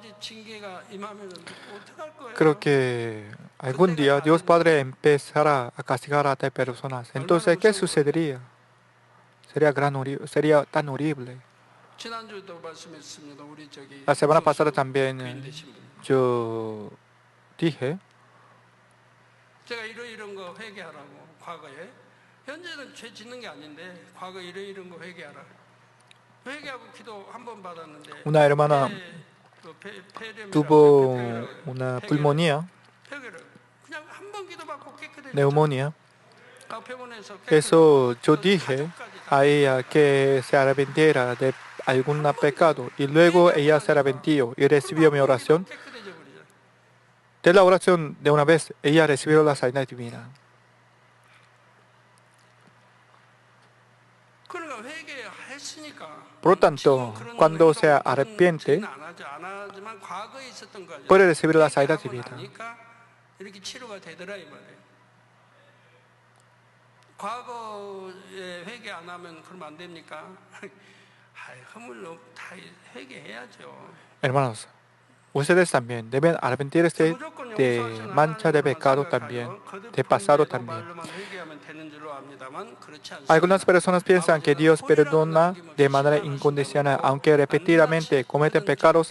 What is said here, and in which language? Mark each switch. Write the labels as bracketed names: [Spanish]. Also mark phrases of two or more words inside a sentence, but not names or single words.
[Spanish] Creo que algún día Dios Padre empezará a castigar a tal personas. Entonces, ¿qué sucedería? Sería tan horrible. La semana pasada también yo dije, [Korean] 제가 이런 거 회개하라고 과거에 현재는 죄 짓는 게 아닌데 과거 이런 거 회개하라. 회개하고 기도 한 번 받았는데 [Spanish] una hermana tuvo una pulmonía, [Korean] 그냥 한 번 기도 받고 깨끗해졌죠. [Spanish] neumonía. [Korean] 병원에서 [Spanish] Eso yo dije a ella que se arrepintiera de algún pecado y luego ella se arrepintió y recibió mi oración. De la oración de una vez, ella recibió la sanidad divina. Por lo tanto, cuando se arrepiente, puede recibir la sanidad divina. [Korean] 과거에 회개 안 하면 그러면 안 됩니까? 허물로 다 회개해야죠. [Spanish] Hermanos, ustedes también deben arrepentirse de mancha de pecado también, de pasado también. Algunas personas piensan que Dios perdona de manera incondicional, aunque repetidamente cometen pecados.